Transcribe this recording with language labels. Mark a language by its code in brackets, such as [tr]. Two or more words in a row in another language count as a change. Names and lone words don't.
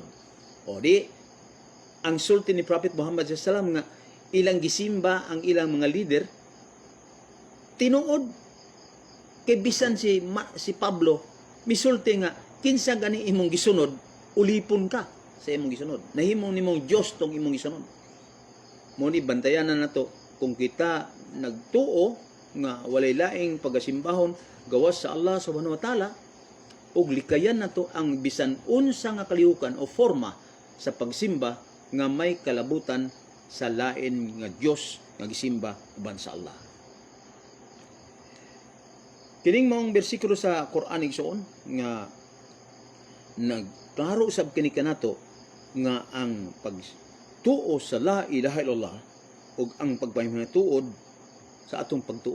[ceb] O di ang sulti ni Prophet Muhammad sallallahu nga ilang gisimba ang ilang mga leader tinuod kay bisan si Pablo misulti nga kinsa gani imong gisunod, ulipon ka sa imong gisunod. Nahimong nimong Dios tong imong gisunod. Mo ni bantayan na nato kung kita nagtuo nga walay laing pagasimbahon gawas sa Allah [ar] سبحانه وتعالى [ceb] ug likayan nato ang bisan unsa nga kalihukan o forma sa pagsimba nga may kalabutan sa lain nga Dios nga gisimba uban sa Allah. Kining maong bersikulo sa Quran igsoon nga nagklaro sab kini kanato nga ang pagtuo sa [ar] لا إله إلا الله [ceb] ug ang pagpahimatuod sa atong pagtuo.